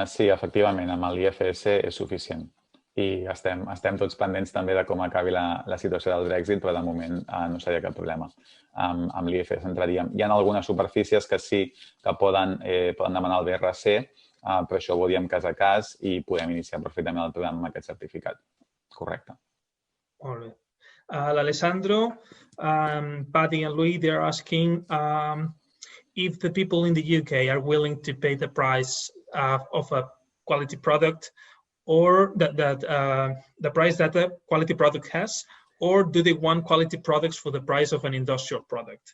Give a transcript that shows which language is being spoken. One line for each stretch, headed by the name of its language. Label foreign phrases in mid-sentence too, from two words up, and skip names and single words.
Catalan: Sí, efectivament, amb l'IFS és suficient. I estem tots pendents també de com acabi la situació del Brexit, però de moment no seria cap problema. Amb l'IFS entraríem. Hi ha algunes superfícies que sí que poden demanar el BRC, però això ho veuríem cas a cas i podem iniciar perfectament el programa amb aquest certificat. Correcte. Molt bé. L'Alessandro,
English: Paddy and Louis, they're asking if the people in the UK are willing to pay the price of a quality product or the price that a quality product has, or do they want quality products for the price of an industrial product?